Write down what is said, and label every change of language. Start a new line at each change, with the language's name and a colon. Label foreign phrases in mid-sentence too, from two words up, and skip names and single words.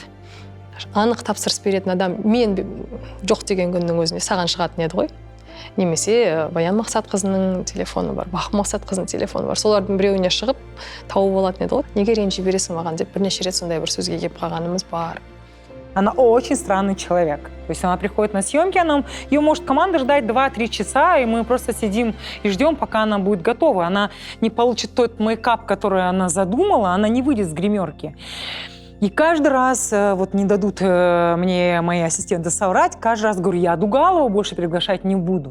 Kazakh: Анық тапсырыс беретін адам мен жоқ деген күннің өзінде саған шығатын еді ғой. Немесе Баян Мақсатқызының телефоны бар, Бақыт Мақсатқызының телефоны бар. Солардың біреуіне шығып тауып алатын еді ғой. Неге ренжи бересің маған деп бірнеше рет сондай бір сөзге келіп қалғанымыз бар.
Russian: Она очень странный человек. То есть она приходит на съемки, ее может команда ждать 2-3 часа, и мы просто сидим и ждем, пока она будет готова. Она не получит тот мейкап, который она задумала, она не выйдет с гримерки. И каждый раз, вот не дадут мне мои ассистенты соврать, каждый раз говорю, я Дугалову больше приглашать не буду.